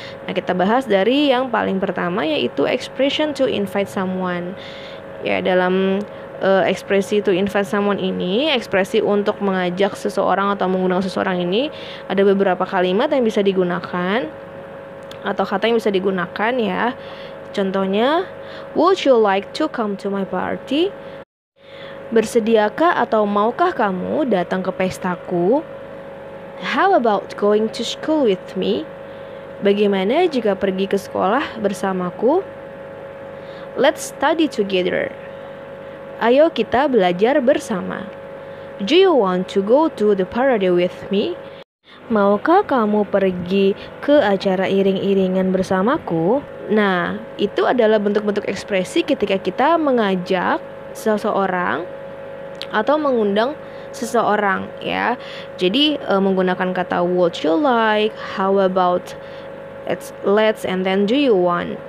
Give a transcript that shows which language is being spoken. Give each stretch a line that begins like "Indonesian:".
Indonesian: Nah, kita bahas dari yang paling pertama, yaitu expression to invite someone. Ya, dalam ekspresi to invite someone ini, ekspresi untuk mengajak seseorang atau mengundang seseorang ini, ada beberapa kalimat yang bisa digunakan atau kata yang bisa digunakan, ya. Contohnya,
English: would you like to come to my party?
Indonesian: Bersediakah atau maukah kamu datang ke pestaku?
English: How about going to school with me?
Indonesian: Bagaimana jika pergi ke sekolah bersamaku?
English: Let's study together.
Indonesian: Ayo kita belajar bersama.
English: Do you want to go to the parade with me?
Indonesian: Maukah kamu pergi ke acara iring-iringan bersamaku? Nah, itu adalah bentuk-bentuk ekspresi ketika kita mengajak seseorang atau mengundang seseorang, ya. Jadi menggunakan kata
English: would you like, how about, let's, and then do you want.